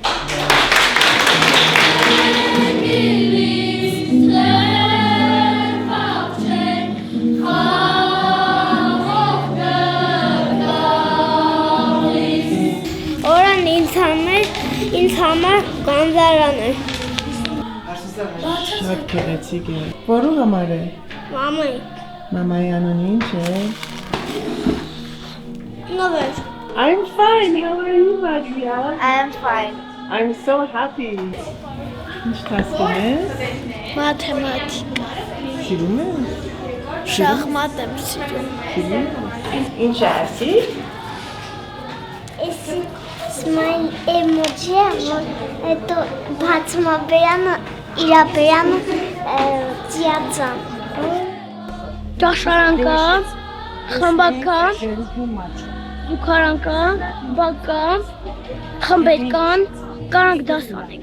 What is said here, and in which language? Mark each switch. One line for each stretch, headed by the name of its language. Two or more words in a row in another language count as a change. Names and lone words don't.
Armenian: Օրան ինձ համար գանձարան է։ Շատ գեղեցիկ է։ Որու համար է։ Մամայի։ Մամայի անունը ինչ է։ Նվեր։
English: I'm fine. How are you, Madria? I am fine։ I'm so happy.
Armenian: Ինչ դասում ես։ Մաթեմատիկա։ Սիրում ես։ Շախմատ եմ սիրում։ Ինչ ասի։ Սմայլ էմոջի է, որ հետո բացում է բերանը, իրա բերանը ծիածան։ Ճաշարան կա, խմբակ կա, զուգարան կա, բակ կա, խմբեր կան, կարանք դաս անենք։